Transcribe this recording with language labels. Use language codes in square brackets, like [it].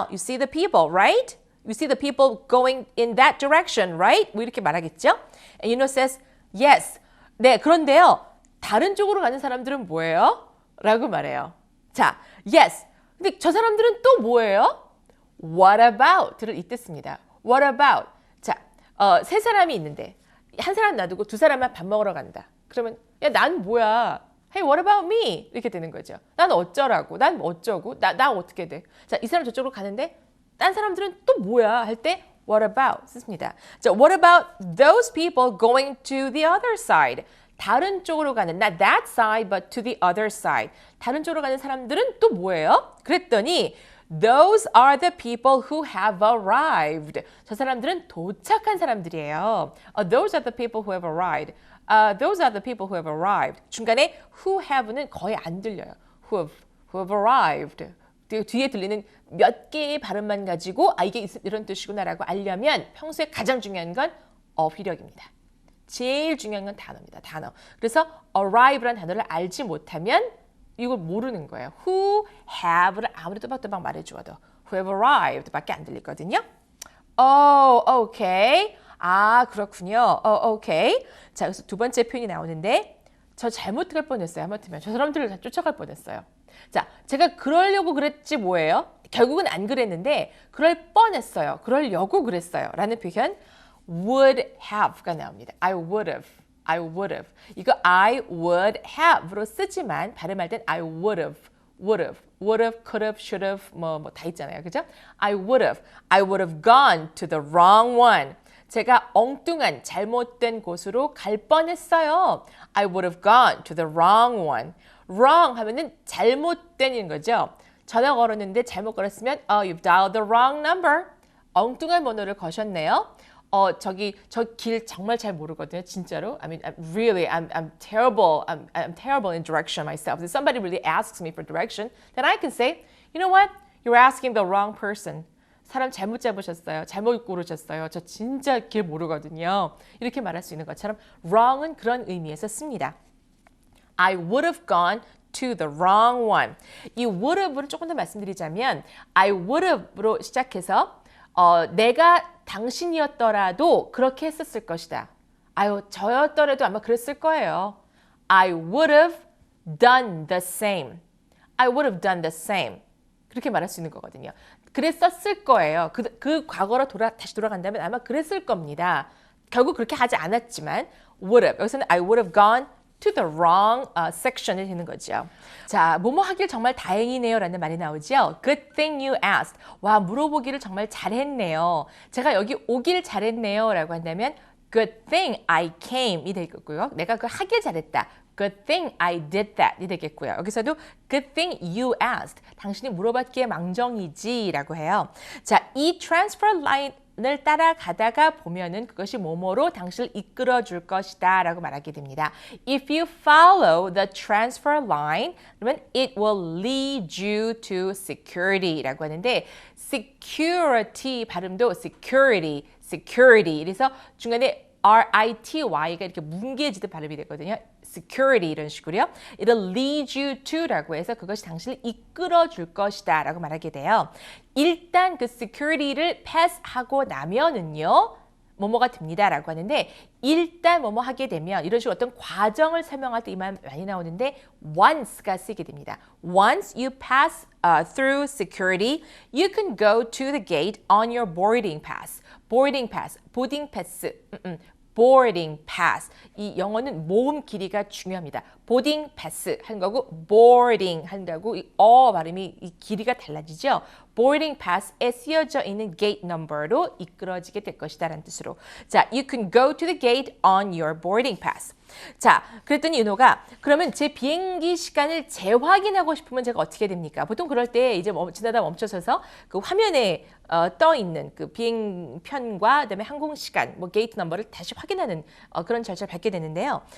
[en] You see the people, right? You see the people going in that direction, right? [ko] 뭐 이렇게 말하겠죠? [en] And Yuno says, yes. [ko] 네, 그런데요. 다른 쪽으로 가는 사람들은 뭐예요? 라고 말해요. 자, yes. 근데 저 사람들은 또 뭐예요? [en] What about [ko] 를 잇댔습니다. [en] What about? [ko] 자, 세 사람이 있는데 한 사람 놔두고 두 사람만 밥 먹으러 간다. 그러면 야, 난 뭐야? [en] Hey, what about me? [ko] 이렇게 되는 거죠. 난 어쩌라고? 난 어쩌고? 나 어떻게 돼? 자, 이 사람 저쪽으로 가는데 딴 사람들은 또 뭐야? 할 때 what about 쓰습니다. [en] 자, what about those people going to the other side? [ko] 다른 쪽으로 가는, [en] not that side, but to the other side. [ko] 다른 쪽으로 가는 사람들은 또 뭐예요? 그랬더니 [en] those are the people who have arrived. [ko] 저 사람들은 도착한 사람들이에요. [en] Those are the people who have arrived. Those are the people who have arrived. [ko] 중간에 who have는 거의 안 들려요. [en] who have arrived. [ko] 뒤에 들리는 몇 개의 발음만 가지고 이게 이런 뜻이구나라고 알려면 평소에 가장 중요한 건 어휘력입니다. 제일 중요한 건 단어입니다. 단어. 그래서 arrive라는 단어를 알지 못하면 이걸 모르는 거예요. who have를 아무리 또박또박 말해주어도 [en] who have arrived [ko] 밖에 안 들리거든요. [en] Oh, okay. [ko] 아, 그렇군요. [en] okay. [ko] 자, 그래서 두 번째 표현이 나오는데 저 잘못할 뻔했어요. 하마터면 저 사람들을 다 쫓아갈 뻔했어요. 자, 제가 그러려고 그랬지 뭐예요? 결국은 안 그랬는데 그럴 뻔했어요. 그러려고 그랬어요. 라는 표현 would have가 나옵니다. [en] I would have. I would have. 이거 I would have로 [ko] 쓰지만 발음할 땐 [en] I would have. would have. would have, could have, should have [ko] 뭐 다 있잖아요. 그죠? [en] I would have gone to the wrong one. [ko] 제가 엉뚱한 잘못된 곳으로 갈 뻔했어요. [en] I would have gone to the wrong one. [ko] wrong 하면은 잘못된 거죠. 전화 걸었는데 잘못 걸었으면 [en] you've dialed the wrong number. [ko] 엉뚱한 번호를 거셨네요. 저 길 정말 잘 모르거든요. 진짜로. [en] I mean, I'm terrible. I'm terrible in direction myself. If somebody really asks me for direction, then I can say, you know what? You're asking the wrong person. [ko] 사람 잘못 잡으셨어요. 잘못 고르셨어요. 저 진짜 길 모르거든요. 이렇게 말할 수 있는 것처럼 wrong은 그런 의미에서 씁니다. [en] I would have gone to the wrong one. [ko] 이 would have를 조금 더 말씀드리자면 [en] I would have [ko] 로 시작해서 내가 당신이었더라도 그렇게 했었을 것이다. 아유, 저였더라도 아마 그랬을 거예요. [en] I would have done the same. I would have done the same. [ko] 그렇게 말할 수 있는 거거든요. 그랬었을 거예요. 그 과거로 다시 돌아간다면 아마 그랬을 겁니다. 결국 그렇게 하지 않았지만 would have. 여기서는 [en] I would have gone to the wrong section이 되는 거죠. [ko] 자, 뭐뭐 하길 정말 다행이네요 라는 말이 나오죠. [en] Good thing you asked. [ko] 와, 물어보기를 정말 잘했네요. 제가 여기 오길 잘했네요 라고 한다면 [en] Good thing I came [ko] 이 되겠고요. 내가 그걸 하길 잘했다. [en] Good thing I did that [ko] 이 되겠고요. 여기서도 [en] Good thing you asked. [ko] 당신이 물어봤기에 망정이지 라고 해요. 자, 이 transfer line을 따라가다가 보면은 그것이 뭐뭐로 당신을 이끌어 줄 것이다 라고 말하게 됩니다. [en] If you follow the transfer line, [ko] 그러면 [en] it will lead you to security [ko] 라고 하는데 [en] security 발음도 security. [ko] 그래서 중간에 R-I-T-Y가 이렇게 뭉개지듯 발음이 되거든요. security 이런 식으로요. [en] It'll lead you to [ko] 라고 해서 그것이 당신을 이끌어 줄 것이다 라고 말하게 돼요. 일단 그 security를 패스하고 나면은요. 뭐뭐가 됩니다 라고 하는데 일단 뭐뭐 하게 되면 이런 식으로 어떤 과정을 설명할 때 이 말 많이 나오는데 once가 쓰게 됩니다. [en] Once you pass through security, you can go to the gate on your boarding pass. boarding pass, boarding pass. boarding pass. [ko] 이 영어는 모음 길이가 중요합니다. boarding pass 하는 거고 boarding 한다고 이 발음이 이 길이가 달라지죠. [en] boarding pass에 [ko] 쓰여져 있는 gate number로 이끌어지게 될 것이다 라는 뜻으로. 자, [en] you can go to the gate on your boarding pass. [ko] 자, 그랬더니 윤호가 그러면 제 비행기 시간을 재확인하고 싶으면 제가 어떻게 됩니까? 보통 그럴 때 이제 지나다 멈춰서서 그 화면에 떠 있는 그 비행편과 그다음에 항공 시간, 뭐 게이트 넘버를 다시 확인하는 그런 절차를 밟게 되는데요.